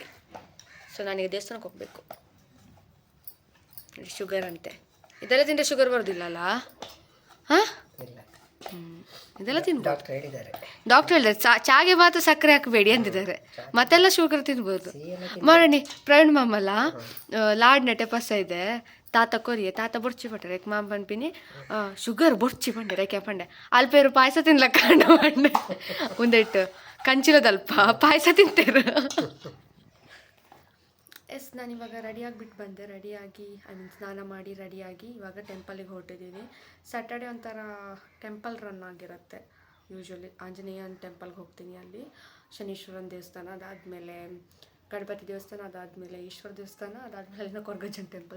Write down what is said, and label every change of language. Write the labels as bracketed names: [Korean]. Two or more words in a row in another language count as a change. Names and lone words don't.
[Kannada] ಸೊ ನಾನೀಗ ದೇವಸ್ಥಾನಕ್ಕೆ ಹೋಗಬೇಕು. ಶುಗರ್ ಅಂತೆ. ಇದೆಲ್ಲ ತಿಂದರೆ ಶುಗರ್ ಬರೋದಿಲ್ಲಲ್ಲ? ಹಾಂ, ಇದೆಲ್ಲ ತಿಂದು ಡಾಕ್ಟರ್ ಹೇಳಿದ್ದಾರೆ ಚಾಗೆ ಮಾತ್ರ ಸಕ್ಕರೆ ಹಾಕಬೇಡಿ ಅಂದಿದ್ದಾರೆ. ಮತ್ತೆಲ್ಲ ಶುಗರ್ ತಿನ್ಬೋದು. ಮಾಡೋಣ. ಪ್ರವೀಣ್ ಮಾಮಲ್ಲ ಲಾಡ್ ನೆಟ್ಟೆ ಪಸ ಇದೆ. [Tulu] ತಾತ ಕೊರಿಯೆ ತಾತ ಬೊರ್ಚಿ ಪಟ್ಟರೆ ಮಾಮ ಪನ್ಪಿನಿ ಶುಗರ್ ಬೊರ್ಚಿ ಪಂಡೆ ರೇಕೆ ಪಂಡೆ ಅಲ್ಪೇರು ಪಾಯಸ ತಿನ್ಲಕ್ಕ ಪಂಡೆ ಒಂದಿಟ್ಟು ಕಂಚಿಲದಲ್ಪ ಪಾಯಸ ತಿಂತೇರು. [Kannada] ಎಸ್, ನಾನಿವಾಗ ರೆಡಿಯಾಗಿಬಿಟ್ಟು ಬಂದೆ. ರೆಡಿಯಾಗಿ ಸ್ನಾನ ಮಾಡಿ ರೆಡಿಯಾಗಿ ಇವಾಗ ಟೆಂಪಲಿಗೆ ಹೊರಟಿದ್ದೀನಿ. ಸ್ಯಾಟರ್ಡೆ ಒಂಥರ [English] temple run [Kannada] ಆಗಿರುತ್ತೆ. ಯೂಶ್ವಲಿ ಆಂಜನೇಯನ ಟೆಂಪಲ್ಗೆ ಹೋಗ್ತೀನಿ. ಅಲ್ಲಿ ಶನೀಶ್ವರನ ದೇವಸ್ಥಾನ, ಅದಾದಮೇಲೆ ಗಣಪತಿ ದೇವಸ್ಥಾನ, ಅದಾದಮೇಲೆ ಈಶ್ವರ ದೇವಸ್ಥಾನ, ಅದಾದಮೇಲೆ ಕೊರಗಜ್ಜನ ಟೆಂಪಲ್.